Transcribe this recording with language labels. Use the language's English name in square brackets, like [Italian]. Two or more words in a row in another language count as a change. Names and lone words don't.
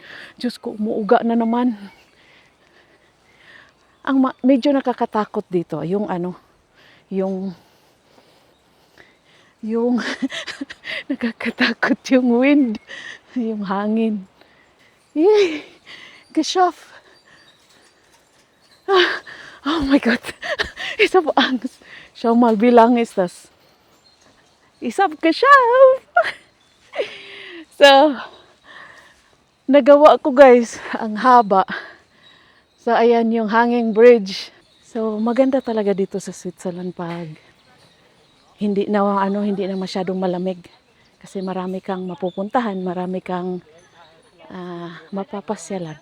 [Filipino] Diyos ko, umuuga na naman. Ang medyo nakakatakot dito, yung nakakatakot yung wind, yung hangin. [German] Yay! Geschafft! [English] Oh my God! [German] Ich habe Angst. Schau mal, wie lang ist das? Ich habe geschafft! [Filipino] So, nagawa ko guys, ang haba. So, ayan yung hanging bridge. So, maganda talaga dito sa Switzerland pag hindi na masyadong malamig. Kasi marami kang mapupuntahan, marami kang mapapasyalan.